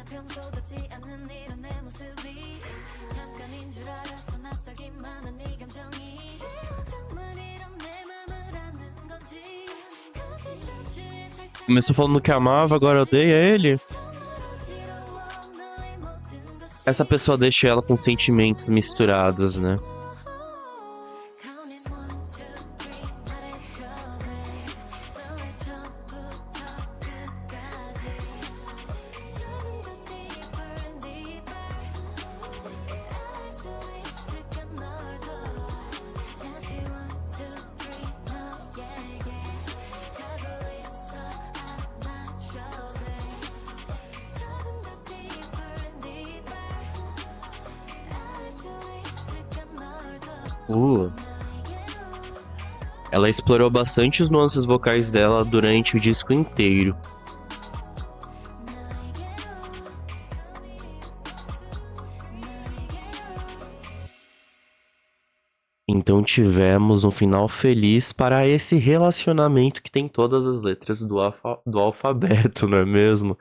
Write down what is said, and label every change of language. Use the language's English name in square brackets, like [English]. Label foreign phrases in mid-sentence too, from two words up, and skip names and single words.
[Korean] 평소답지 않은 이런 내 모습이 잠깐인 줄 알았어 낯설기만 한 네 감정이 정말 이런 내 맘을 아는 건지 같이 셔츠에 살짝 [Portuguese] Começou falando que amava, agora odeia ele. [Korean] 지러워 너의 모든 것이 [Portuguese] Essa pessoa deixa ela com sentimentos misturados, né? [English] Counting 1, 2, 3 [Korean] 말해줘 babe 너의 처음부터 끝까지 조금 더 [English] deeper and deeper [Korean] 알 수 있을까 널 더 다시 1, 2, 3 너에게 가고 있어 안아줘 babe 조금 더 [English] deeper and deeper [Korean] 알 수 있을까 널 더 [Portuguese] Ela explorou bastante os nuances vocais dela durante o disco inteiro. Então tivemos um final feliz para esse relacionamento que tem todas as letras do alfabeto, não é mesmo?